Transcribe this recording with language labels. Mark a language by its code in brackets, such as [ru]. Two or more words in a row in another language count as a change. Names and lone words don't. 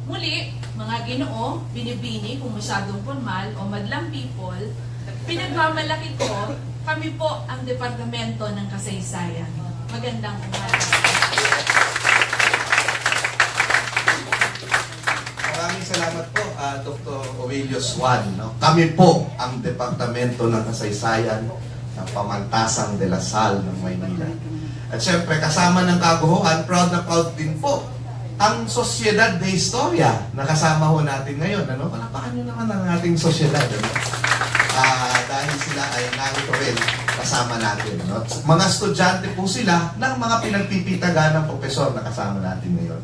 [tl] Muli, mga Ginoo, binibini kung masyadong formal o madlang people, pinagmamalaki ko, kami po ang Departamento ng Kasaysayan. Magandang umaga. Maraming salamat po, Dr. Aurelius Juan. No? Kami po ang Departamento ng Kasaysayan ng Pamantasang de la Salle ng Maynila. At syempre, kasama ng Kaguruan, proud na proud din po ang Sosyedad de Historia na kasama ho natin ngayon. Ano? Palapakan nyo naman ang ating sosyedad. Ano? Dahil sila ay narito rin kasama natin. Ano? Mga estudyante po sila ng mga pinagpipitagan ng profesor na kasama natin ngayon.